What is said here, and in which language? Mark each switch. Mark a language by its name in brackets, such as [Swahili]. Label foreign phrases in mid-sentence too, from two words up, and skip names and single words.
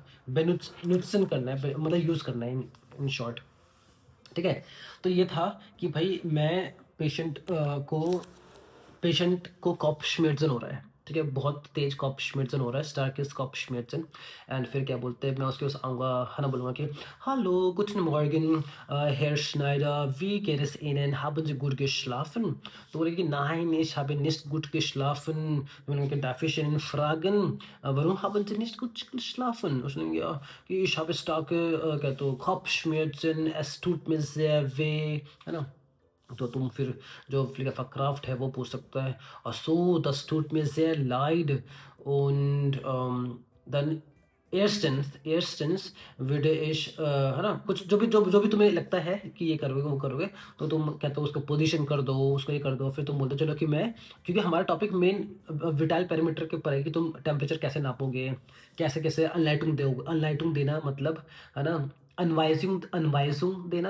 [Hindi] बेनुत्सन करना है, मतलब यूज़ करना है [English] in short, [Hindi] ठीक है. तो ये था कि भाई मैं पेशेंट को कॉप्शमेर्जन हो रहा है, ठीक है, बहुत तेज कॉप्शमेर्जन हो रहा है, [German] starkes Kopfschmerzen. [Hindi] एंड फिर क्या बोलते हैं, मैं उसके उस आऊँगा, है ना, बोलूँगा कि [German] hallo guten Morgen, Herr Schneider, wie geht es Ihnen, haben Sie gut geschlafen? [Hindi] तो बोलेगा कि [German] nein, ich habe nicht gut geschlafen. बोलेंगे darf ich Ihnen fragen, warum haben Sie nicht gut geschlafen? [Hindi] उसने कहा कि [German] ich habe starke [Hindi] क्या तो [German] Kopfschmerzen, es tut mir sehr weh, [Hindi] है ना. तो तुम फिर जो फ्लिकफा क्राफ्ट है वो पूछ सकता है, सो [German] das tut mir sehr leid und dann erstens würde ich, [Hindi] है ना, कुछ जो भी तुम्हें लगता है कि ये करोगे वो करोगे, तो तुम कहते हो उसको पोजीशन कर दो, उसको ये कर दो. फिर तुम बोलते चलो कि मैं, क्योंकि हमारा टॉपिक मेन विटाल पैरामीटर के ऊपर है कि तुम टेम्परेचर कैसे नापोगे, कैसे कैसे अनलाइटिंग दोगे. अनलाइटिंग देना मतलब, है ना, अनवाइजिंग देना.